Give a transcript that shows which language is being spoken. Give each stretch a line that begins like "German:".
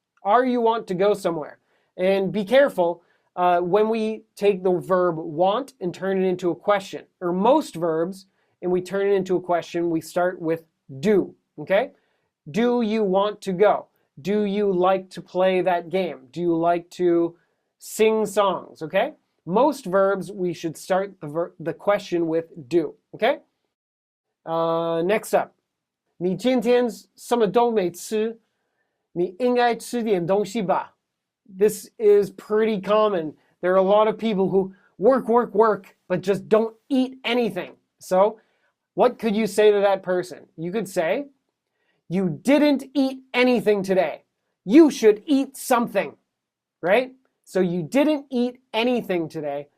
English: Are you want to go somewhere? And be careful when we take the verb want and turn it into a question, or most verbs, and we turn it into a question, we start with do, okay? Do you want to go? Do you like to play that game? Do you like to sing songs, okay? Most verbs, we should start the question with do, okay? Next up.
Chinese: 你今天什么都没吃，你应该吃点东西吧?
English: This is pretty common. There are a lot of people who work, but just don't eat anything. So, what could you say to that person? You could say, you didn't eat anything today. You should eat something, right? So you didn't eat anything today.